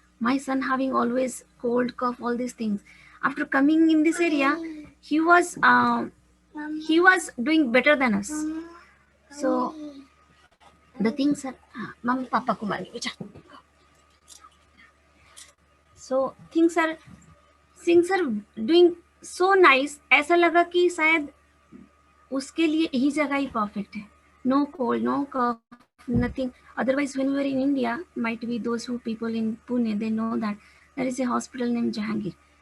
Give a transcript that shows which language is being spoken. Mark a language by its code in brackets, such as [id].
[en] My son having always cold, cough, all these things. After coming in this area, he was doing better than us. So the things are, Mama, Papa Kumari, so things are doing so nice. [hi] ऐसा लगा कि शायद उसके लिए यही जगह ही perfect है. [en] No cold, no cough, nothing. Otherwise, when we were in India, might be those who people in Pune, they know that there is a hospital named Jahangir.